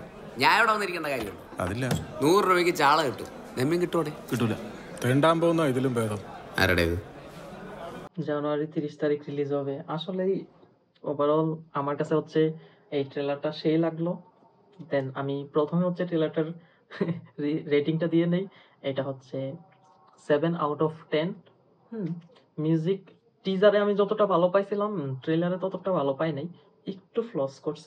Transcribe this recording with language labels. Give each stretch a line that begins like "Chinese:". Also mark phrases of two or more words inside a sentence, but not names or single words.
Malayalam: ഞാൻ ഇവിടെ വന്നിരിക്കേണ്ട കാര്യമുണ്ടോ? അതില്ല. 100 രൂപയ്ക്ക് ചാള കിട്ടും, നെമ്മീൻ കിട്ടോടെ? കിട്ടൂല. തെണ്ടാൻ പോകുന്ന ഇതിലും ഭേദം. ആരുടേത്?
Bangla: জানুয়ারি 30 তারিখ রিলিজ হবে। আসলেই ওভারঅল আমার কাছে হচ্ছে এই ট্রেলারটা সেই লাগলো। দেন আমি প্রথমে হচ্ছে ট্রেলারটার রেটিংটা দিয়ে নেই। এটা হচ্ছে 7
English: out of
Bangla: 10।
English: music teaser
Bangla: আমি যতটা ভালো পাইছিলাম ট্রেলারে ততটা ভালো পাই নাই, একটু ফ্লস করছে।